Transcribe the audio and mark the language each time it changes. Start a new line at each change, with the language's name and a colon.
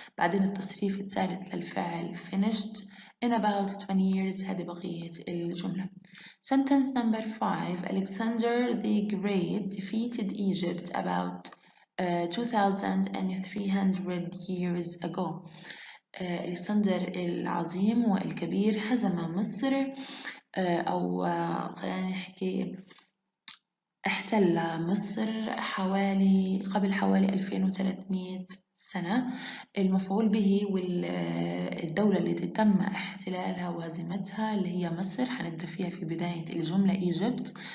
Arabic: بعدين التصريف الثالث للفعل
English: finished in about 20 years.
Arabic: هذه بقية الجملة.
English: Sentence number 5. Alexander the Great defeated Egypt about 2300 years ago.
Arabic: الإسكندر العظيم والكبير هزم مصر، أو خلينا نحكي احتل مصر قبل حوالي 2300 سنة. المفعول به والدولة اللي تم احتلالها وهزيمتها اللي هي مصر هنبدأ فيها في بداية الجملة إيجيبت.